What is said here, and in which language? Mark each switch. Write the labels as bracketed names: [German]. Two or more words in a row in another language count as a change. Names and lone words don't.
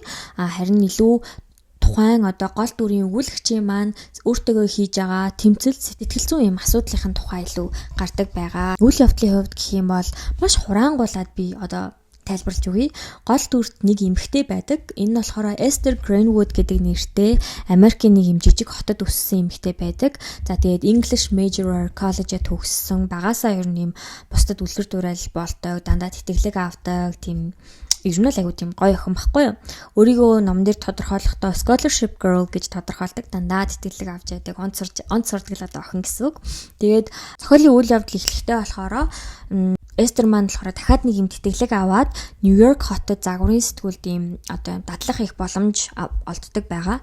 [Mongolian] Харин илүү тухайн гол дүрийн өгүүлэгчийн маань өөртөө хийж байгаа тэмцэл сэтгэл зүйн юм асуудлын тухай илүү гардаг байгаа. Үйл явдлын хувьд гэх юм бол маш хураангуулаад би тайлбарлаж өгье. Гол дүрт нэг эмэгтэй байдаг. Энэ нь болохоор Esther Greenwood гэдэг нэртэй Америкийн нэг юм жижиг хотод өссөн эмэгтэй байдаг. За тэгээд [English] English major [Mongolian] college-д төгссөн. Багасаа ер нь юм бусдад үлгэр дуурайл болдог, дандаа тэтгэлэг авдаг тийм ер нь л айгуу тийм гоё охин баггүй юу. Өөрийгөө ном дээр тодорхойлохдоо [English] scholarship girl [Mongolian] гэж тодорхойлдог. Дандаа тэтгэлэг авч яадаг, онц сурдаг л охин гэсэн үг. Тэгээд зохиолын үйл явдал эхлэхдээ болохоор Эстер маань болохоор дахиад нэг юм тэтгэлэг аваад Нью-Йорк хотод загварын сэтгүүлд ийм дадлах их боломж олддог байгаа.